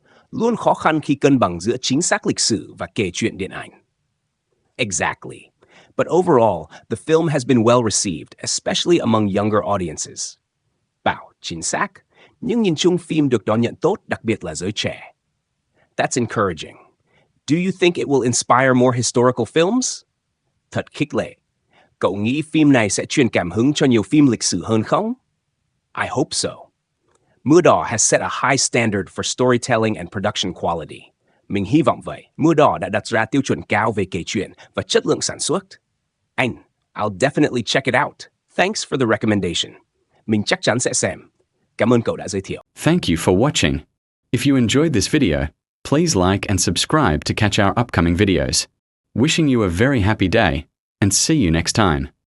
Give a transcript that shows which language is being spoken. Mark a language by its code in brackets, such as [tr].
[vi] Luôn khó khăn khi cân bằng giữa chính xác lịch sử và kể chuyện điện ảnh. [en] Exactly. But overall, the film has been well received, especially among younger audiences. [vi] Bảo, chính xác. Nhưng nhìn chung phim được đón nhận tốt, đặc biệt là giới trẻ. [en] That's encouraging. Do you think it will inspire more historical films? [vi] Thật khích lệ. Cậu nghĩ phim này sẽ truyền cảm hứng cho nhiều phim lịch sử hơn không? [en] I hope so. Mưa Đỏ has set a high standard for storytelling and production quality. [vi] Mình hy vọng vậy. Mưa Đỏ đã đặt ra tiêu chuẩn cao về kể chuyện và chất lượng sản xuất. [en] Anh, I'll definitely check it out. Thanks for the recommendation. [vi] Mình chắc chắn sẽ xem. Cảm ơn cậu đã giới thiệu. [en] Thank you for watching. If you enjoyed this video, please like and subscribe to catch our upcoming videos. Wishing you a very happy day, and see you next time.